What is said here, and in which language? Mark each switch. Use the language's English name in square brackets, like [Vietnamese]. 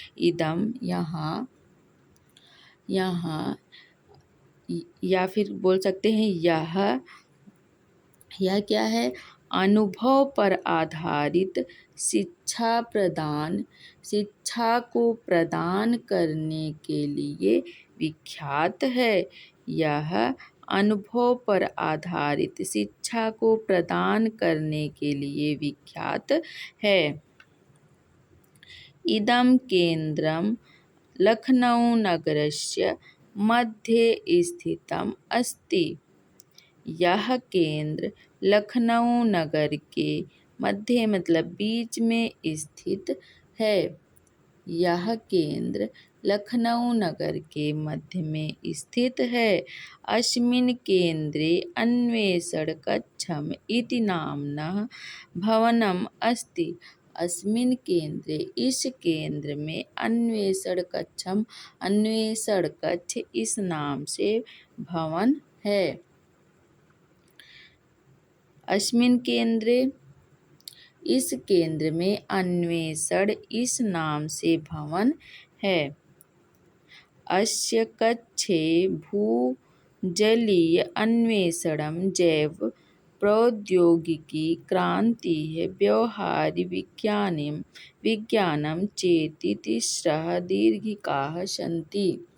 [Hindi] इदं यहाँ या फिर बोल सकते हैं यह क्या है, अनुभव पर आधारित शिक्षा को प्रदान करने के लिए विख्यात है। यह अनुभव पर आधारित शिक्षा को प्रदान करने के लिए विख्यात है। [Sanskrit] इदं केन्द्रं लखनऊनगरस्य मध्ये स्थितम् अस्ति। [Hindi] यह केंद्र लखनऊ नगर के मध्य मतलब बीच में स्थित है। यह केंद्र लखनऊ नगर के मध्य में स्थित है। [Sanskrit] अस्मिन् केंद्रे अन्वेषण कक्षम इति नाम्नः भवनम् अस्ति। अस्मिन् केंद्रे [Hindi] इस केंद्र में अन्वेषण कक्ष इस नाम से भवन है। [Sanskrit] अस्मिन् केंद्रे [Hindi] इस केंद्र में अन्वेषण इस नाम से भवन है। [Sanskrit] अस्य कक्षे भूजलीय अन्वेषणं जैव प्रौद्योगिकी क्रांतिः विज्ञानं चेति तिस्रः दीर्घिकाः सन्ति।